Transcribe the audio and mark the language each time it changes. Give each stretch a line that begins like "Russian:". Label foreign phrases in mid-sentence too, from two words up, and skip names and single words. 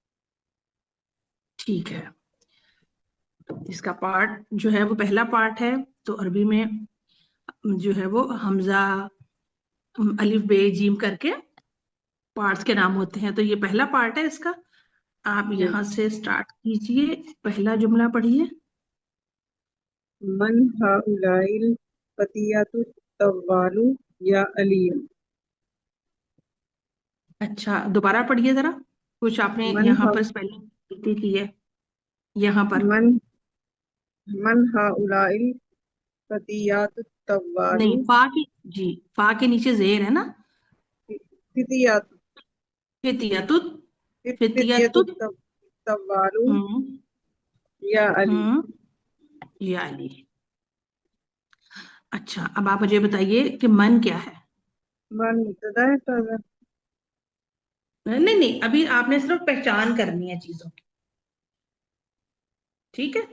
Hindi: ठीक है, इसका पार्ट जो है वो पहला पार्ट है। तो अरबी में जो है वो हमजा, अलिफ बे जीम करके पार्ट्स के नाम होते हैं। तो ये पहला पार्ट है इसका। आप जी। यहाँ से स्टार्ट कीजिए, पहला जुमला पढ़िए।
Arabic: من هؤلاء الفتيات الطوال يا علي.
Hindi: अच्छा, दोबारा पढ़िए जरा, कुछ आपने
Arabic: मन
Hindi: यहाँ हा पर स्पेलिंग गलती की है यहाँ पर।
Arabic: من من هؤلاء الفتيات الطوال
Hindi: नहीं, फा की, जी, फा के नीचे जेर है ना।
Arabic: फितियातु फितियतुत, फितियातु फितियतुत। तव्वालु हम्म يا علي. हम्म يا علي.
Hindi: अच्छा, अब आप मुझे बताइए कि मन क्या है? मन मुब्तदा है सर। नहीं नहीं, अभी आपने सिर्फ पहचान करनी है चीजों की, ठीक है?